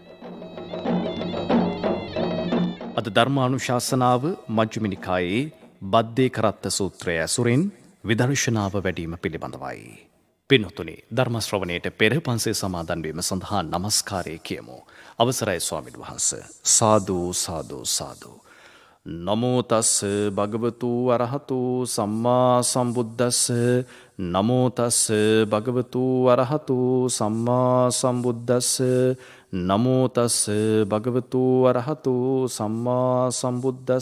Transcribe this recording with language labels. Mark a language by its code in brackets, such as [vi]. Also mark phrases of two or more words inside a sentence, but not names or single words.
[si] අද ධර්මානුශාසනාව මජ්ක්‍ධිම නිකායේ බද්දේකරත්ත සූත්‍රය ඇසුරින් විදර්ශනාව වැඩීම පිළිබඳවයි. පින්වතුනි, ධර්ම ශ්‍රවණයට පෙර පන්සේ සමාදන් වීම සඳහා নমස්කාරය කියමු. අවසරයි ස්වාමීන් වහන්සේ. [pi] සාදු සාදු සාදු. නමෝ තස් භගවතු අරහතු සම්මා සම්බුද්දස්ස. නමෝ තස් භගවතු අරහතු සම්මා සම්බුද්දස්ස. නමෝ තස් භගවතු අරහතු සම්මා සම්බුද්දස්ස.